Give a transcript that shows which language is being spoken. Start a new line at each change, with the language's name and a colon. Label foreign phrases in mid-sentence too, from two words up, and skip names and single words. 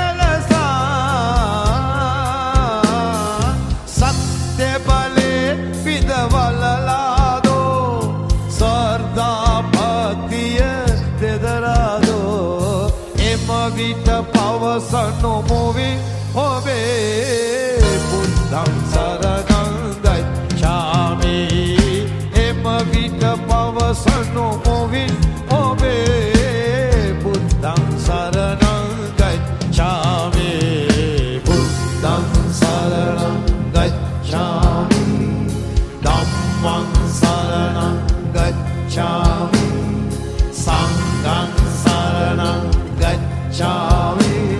Sinhala: කලසා සත්‍ය බලේ පිදවලලාදෝ සර්දාපතිය දෙදරාදෝ එම විට පවසනු මුවි
Pali: ඔබේ බුද්ධං සරණං ගච්ඡාමි
Sinhala: එම විට පවසනු මුවි ඔබේ
Pali: බුද්ධං සරණං ගච්ඡාමි බුද්ධං සරණං ගච්ඡාමි ධම්මං සරණං ගච්ඡාමි සංඝං සරණං ගච්ඡාමි